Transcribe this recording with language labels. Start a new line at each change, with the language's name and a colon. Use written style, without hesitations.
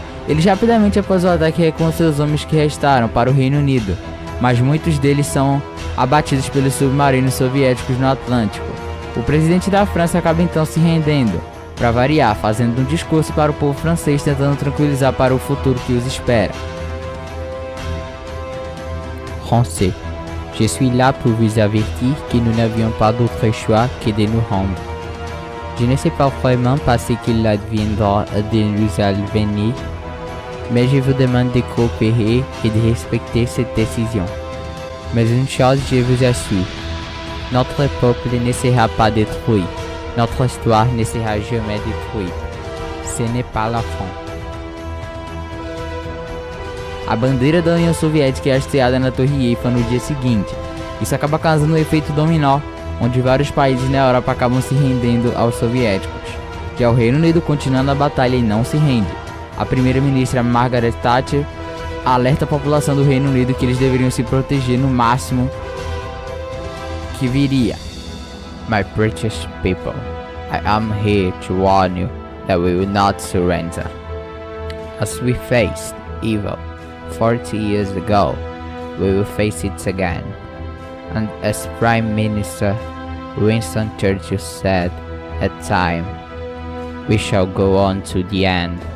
Portuguese: Eles rapidamente após o ataque recuam seus homens que restaram para o Reino Unido, mas muitos deles são abatidos pelos submarinos soviéticos no Atlântico. O presidente da França acaba então se rendendo, para variar, fazendo um discurso para o povo francês tentando tranquilizar para o futuro que os espera.
French: Français, je suis là pour vous avertir que nous n'avions pas d'autre choix que de nous rendre. Je ne sais pas vraiment ce qu'il adviendra de nous advenir, mais je vous demande de coopérer et de respecter cette décision. Mais une chose je vous assure, notre peuple ne sera pas détruit, notre histoire ne sera jamais détruite. Ce n'est pas la fin.
Portuguese: A bandeira da União Soviética é hasteada na Torre Eiffel no dia seguinte. Isso acaba causando um efeito dominó, onde vários países na Europa acabam se rendendo aos soviéticos. Já o Reino Unido, continuando a batalha, e não se rende. A primeira-ministra Margaret Thatcher alerta a população do Reino Unido que eles deveriam se proteger no máximo que viria.
English: My precious people, I am here to warn you that we will not surrender. As we faced evil 40 years ago, we will face it again. And as Prime Minister Winston Churchill said at time, we shall go on to the end.